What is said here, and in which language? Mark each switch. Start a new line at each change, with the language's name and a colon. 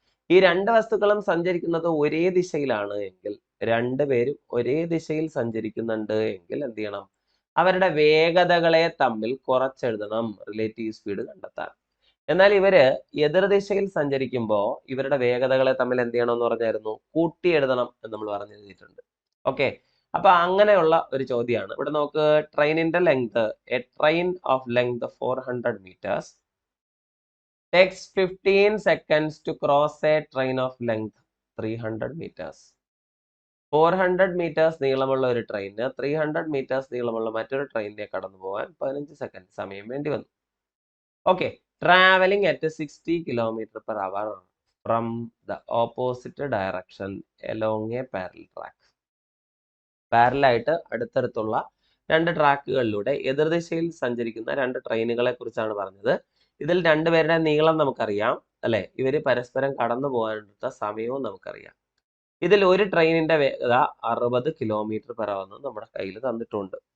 Malayalam: ഈ രണ്ട് വസ്തുക്കളും സഞ്ചരിക്കുന്നത് ഒരേ ദിശയിലാണ് എങ്കിൽ, രണ്ടുപേരും ഒരേ ദിശയിൽ സഞ്ചരിക്കുന്നുണ്ട് എങ്കിൽ എന്ത് ചെയ്യണം? അവരുടെ വേഗതകളെ തമ്മിൽ കുറച്ചെഴുതണം റിലേറ്റീവ് സ്പീഡ് കണ്ടെത്താൻ. എന്നാൽ ഇവര് എതിർദിശയിൽ സഞ്ചരിക്കുമ്പോൾ ഇവരുടെ വേഗതകളെ തമ്മിൽ എന്ത് ചെയ്യണം എന്ന് പറഞ്ഞായിരുന്നു? കൂട്ടി എഴുതണം എന്ന് നമ്മൾ പറഞ്ഞു എഴുതിയിട്ടുണ്ട്. ഓക്കെ, അപ്പൊ അങ്ങനെയുള്ള ഒരു ചോദ്യമാണ്. ഇവിടെ നമുക്ക് ട്രെയിനിന്റെ length,
English: A train of length 400 meters takes 15 seconds to cross a train of length 300 meters.
Malayalam: 400 meters നീളമുള്ള ഒരു ട്രെയിന് 300 meters നീളമുള്ള മറ്റൊരു ട്രെയിനിനെ കടന്നു പോകാൻ 15 സെക്കൻഡ് സമയം വേണ്ടി വന്നു.
English: Okay, traveling at 60 km/h from the opposite direction along a parallel track.
Malayalam: പാരലായിട്ട് അടുത്തടുത്തുള്ള രണ്ട് ട്രാക്കുകളിലൂടെ എതിർദിശയിൽ സഞ്ചരിക്കുന്ന രണ്ട് ട്രെയിനുകളെ കുറിച്ചാണ് പറഞ്ഞത്. ഇതിൽ രണ്ടുപേരുടെ നീളം നമുക്കറിയാം അല്ലെ, ഇവര് പരസ്പരം കടന്നു പോകാനെടുത്ത സമയവും നമുക്കറിയാം. ഇതിൽ ഒരു ട്രെയിനിന്റെ വേഗത 60 km/h എന്ന് നമ്മുടെ കയ്യിൽ തന്നിട്ടുണ്ട്.